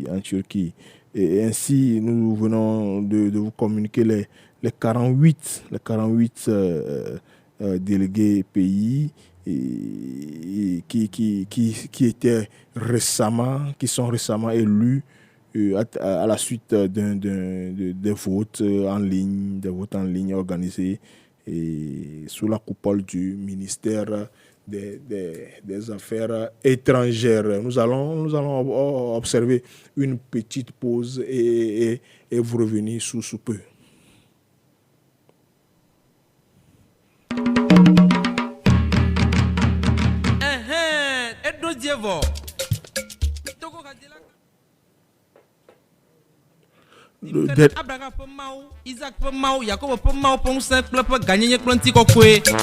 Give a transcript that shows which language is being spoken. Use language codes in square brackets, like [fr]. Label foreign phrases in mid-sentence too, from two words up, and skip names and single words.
[fr] Et ainsi, nous venons de vous communiquer les 48 délégués pays qui sont récemment élus à la suite des votes en ligne organisés et sous la coupole du ministère des Affaires étrangères. Nous allons observer une petite pause et vous revenir sous peu. [ee] Abraham pe Mawu, Isaac pe Mawu, Yakob pe Mawu pe ŋusẽ kple ƒe gãnyenye kple ŋutikɔkɔe.